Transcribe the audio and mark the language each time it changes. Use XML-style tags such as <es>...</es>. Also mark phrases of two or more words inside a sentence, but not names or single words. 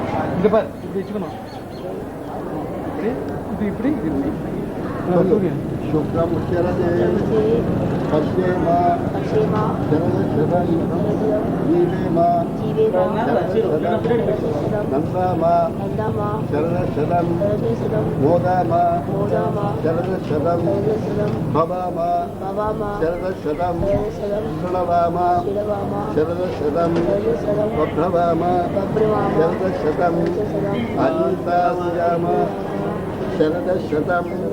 <ta>இங்கே பார் இப்படி வச்சுக்கணும். இப்படி இப்படி இது இப்படி சூரியன்</ta> <sa>शुक्रं चरते पश्येम शरदशतं जीवेम नन्दाम शरदशतं मोदाम शरदशतं भवाम शरदशतं प्रणवाम शरदशतं प्रभवाम शरदशतं अनितास्याम शरदशतं</sa>